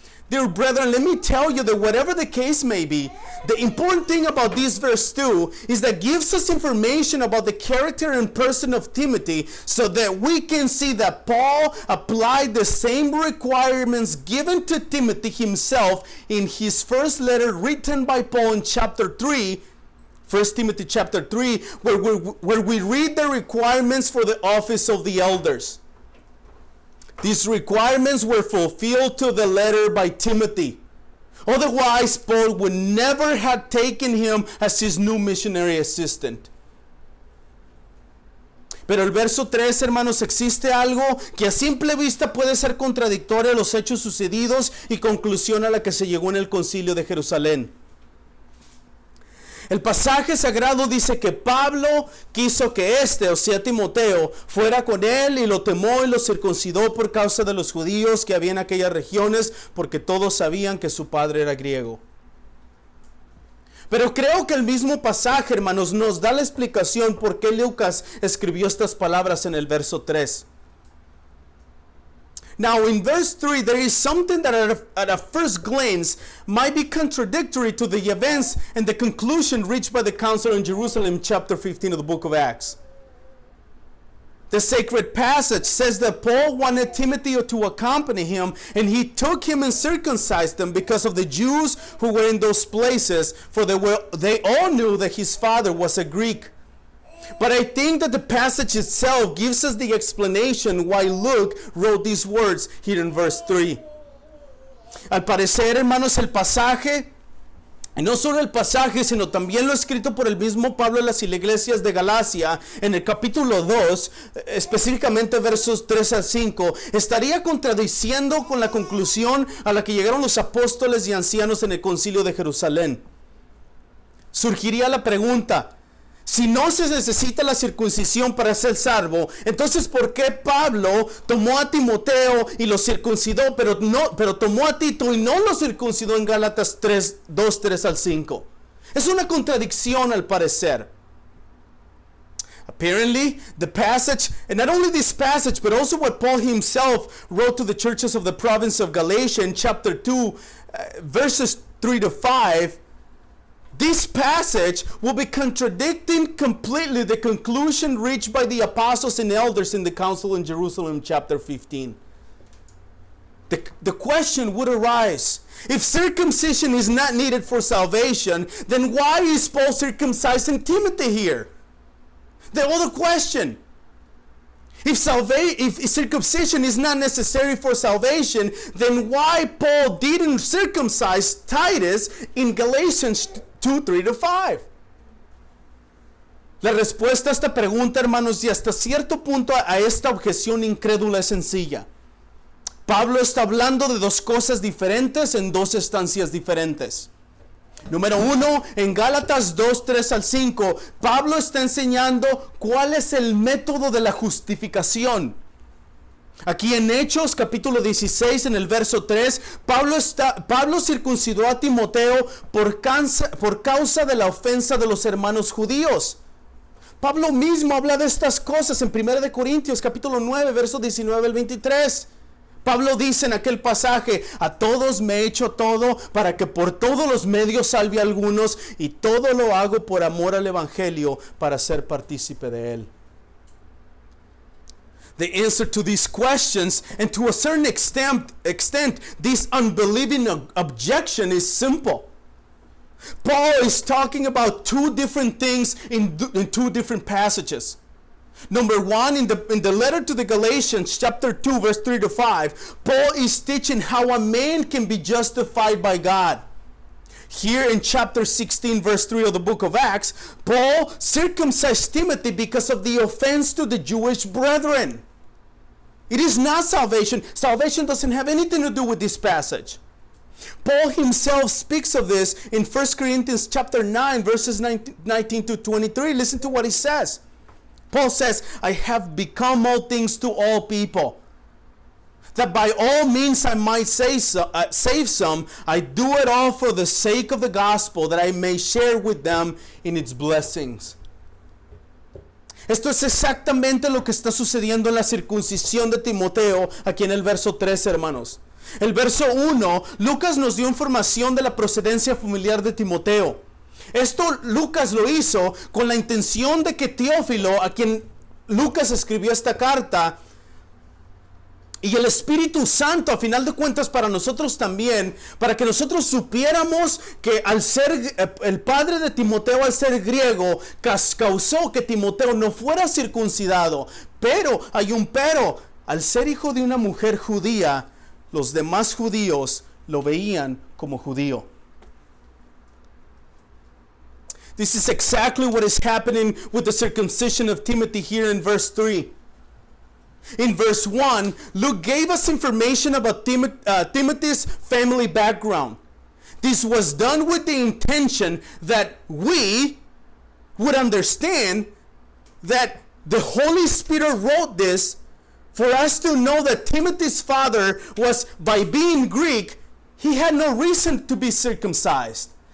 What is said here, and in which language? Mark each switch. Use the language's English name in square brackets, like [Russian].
[English] Dear brethren, let me tell you that whatever the case may be, the important thing about this verse 2 is that gives us information about the character and person of Timothy so that we can see that Paul applied the same requirements given to Timothy himself in his first letter written by Paul in chapter 3, 1 Timothy chapter 3, where we read the requirements for the office of the elders. These requirements were fulfilled to the letter by Timothy. Otherwise, Paul would never have taken him as his new missionary assistant. [Spanish] Pero el verso 3, hermanos, existe algo que a simple vista puede ser contradictorio a los hechos sucedidos y conclusión a la que se llegó en el concilio de Jerusalén. El pasaje sagrado dice que Pablo quiso que o sea Timoteo, fuera con él y lo temó y lo circuncidó por causa de los judíos que había en aquellas regiones, porque todos sabían que su padre era griego. Pero creo que el mismo pasaje, hermanos, nos da la explicación por qué Lucas escribió estas palabras en el verso 3. [English] Now in verse 3, there is something that at a first glance might be contradictory to the events and the conclusion reached by the council in Jerusalem, chapter 15 of the book of Acts. The sacred passage says that Paul wanted Timothy to accompany him, and he took him and circumcised them because of the Jews who were in those places, for they all knew that his father was a Greek. But I think that the passage itself gives us the explanation why Luke wrote these words here in verse 3. [Spanish] Al parecer, hermanos, el pasaje, y no solo el pasaje, sino también lo escrito por el mismo Pablo en las iglesias de Galacia, en el capítulo 2, específicamente versos 3 al 5, estaría contradiciendo con la conclusión a la que llegaron los apóstoles y ancianos en el concilio de Jerusalén. Surgiría la pregunta: si no se necesita la circuncisión para ser salvo, entonces ¿por qué Pablo tomó a Timoteo y lo circuncidó, pero tomó a Tito y no lo circuncidó en Gálatas 2, 3 al 5? Es una contradicción al parecer. [English] Apparently, the passage, and not only this passage, but also what Paul himself wrote to the churches of the province of Galatia in chapter 2, verses 3 to 5, this passage will be contradicting completely the conclusion reached by the apostles and elders in the council in Jerusalem, chapter 15. The question would arise: if circumcision is not needed for salvation, then why is Paul circumcising Timothy here? The other question: if circumcision is not necessary for salvation, then why Paul didn't circumcise Titus in Galatians 2, 3 to 5? [Spanish] La respuesta a esta pregunta, hermanos, y hasta cierto punto a esta objeción incrédula es sencilla. Pablo está hablando de dos cosas diferentes en dos estancias diferentes. Número 1, en Gálatas 2, 3 al 5, Pablo está enseñando cuál es el método de la justificación. Aquí en Hechos capítulo 16 en el verso 3, Pablo circuncidó a Timoteo por causa de la ofensa de los hermanos judíos. Pablo mismo habla de estas cosas en 1 Corintios capítulo 9 verso 19 al 23. Pablo dice en aquel pasaje: a todos me he hecho todo para que por todos los medios salve a algunos, y todo lo hago por amor al evangelio, para ser partícipe de él. [English] The answer to these questions, and to a certain extent this unbelieving objection, is simple. Paul is talking about two different things in two different passages. Number 1, in the letter to the Galatians, chapter 2, verse 3 to 5, Paul is teaching how a man can be justified by God. Here in chapter 16, verse 3 of the book of Acts, Paul circumcised Timothy because of the offense to the Jewish brethren. It is not salvation. Salvation doesn't have anything to do with this passage. Paul himself speaks of this in 1 Corinthians chapter 9, verses 19 to 23. Listen to what he says. Paul says, I have become all things to all people, that by all means I might save some. I do it all for the sake of the gospel, that I may share with them in its blessings. [Spanish] Esto es exactamente lo que está sucediendo en la circuncisión de Timoteo, aquí en el verso 3, hermanos. El verso 1, Lucas nos dio información de la procedencia familiar de Timoteo. Esto Lucas lo hizo con la intención de que Teófilo, a quien Lucas escribió esta carta, y el Espíritu Santo, a final de cuentas para nosotros también, para que nosotros supiéramos que al ser el padre de Timoteo, al ser griego, causó que Timoteo no fuera circuncidado. Pero, hay un pero, al ser hijo de una mujer judía, los demás judíos lo veían como judío. [English] This is exactly what is happening with the circumcision of Timothy here in verse 3. In verse 1, Luke gave us information about Timothy's family background. This was done with the intention that we would understand that the Holy Spirit wrote this for us to know that Timothy's father was, by being Greek, he had no reason to be circumcised.